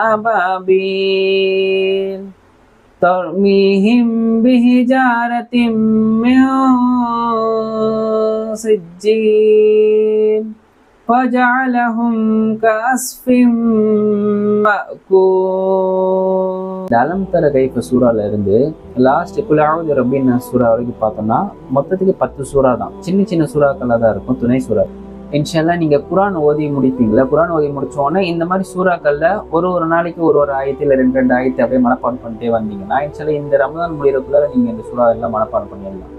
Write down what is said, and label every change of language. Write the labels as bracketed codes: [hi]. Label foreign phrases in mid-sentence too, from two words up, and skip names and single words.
[ar] أبابيل ترميهم بحجارة من سجيل فجعلهم كعصف مأكول. [ta] அலம் தர கைஃப சூறால இருந்து லாஸ்ட் குலாவுது ரப்பின்னா சூறா வரைக்கும் பார்த்தோம்னா மொத்தத்துக்கு 10 சூறா தான். சின்ன சின்ன சூறாக்கள்ல தான் இருக்கும், துணை சூறா. இன்ஷால்லா நீங்க குரான் ஓதி முடிப்பீங்களா? குரான் ஓதி முடிச்சோடனே இந்த மாதிரி சூறாக்கள்ல ஒரு நாளைக்கு ஒரு ஆயத்தில் 2 ஆயத்தை அப்படியே மனப்பாடம் பண்ணிட்டே வந்தீங்கன்னா இன்ஷால்லா இந்த ரமதான் முடிகிறதுக்குள்ள நீங்க இந்த சூறா எல்லாம் மனப்பாடம் பண்ணிடலாம்.